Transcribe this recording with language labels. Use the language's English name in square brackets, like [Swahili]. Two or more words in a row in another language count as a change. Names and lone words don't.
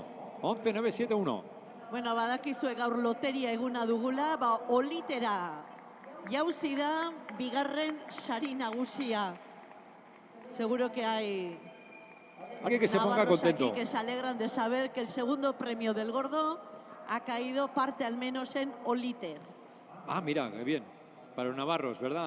[Basque] 11.971. Bueno, badakizue gaur loteria eguna dugula, olitera jauzi da bigarren sari nagusia. [Spanish] Seguro que hay alguien que se ponga navarros contento. Aquí que se alegran de saber que el segundo premio del Gordo ha caído parte al menos en Olite. Ah, mira, qué bien. Para los navarros, ¿verdad?